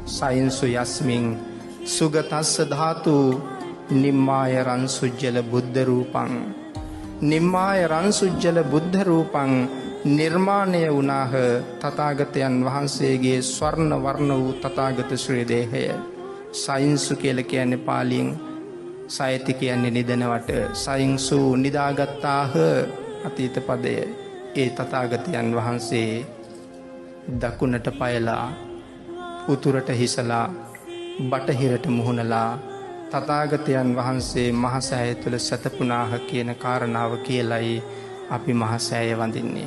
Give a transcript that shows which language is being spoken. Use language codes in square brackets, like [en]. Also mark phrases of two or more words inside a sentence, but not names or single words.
[pi] සයින්සු යස්මින් සුගතස්ස ධාතු නිම්මාය රන්සුජ්ජල බුද්ධ රූපං. නිම්මාය රන්සුජ්ජල බුද්ධ රූපං [si] නිර්මාණය වුණාහ තථාගතයන් වහන්සේගේ ස්වර්ණ වර්ණ වූ තථාගත ශ්‍රී දේහය. සයින්සු කියලා කියන්නේ පාලියෙන්, සයති කියන්නේ නිදනවට, සයින්සු නිදාගත්තාහ අතීත පදය. ඒ තථාගතයන් වහන්සේ දකුණට පයලා, උතුරට හිසලා, බටහිරට මුහුණලා තථාගතයන් වහන්සේ මහසෑය තුල සතපුනාහ කියන කාරණාව කියලයි අපි මහසෑය වඳින්නේ.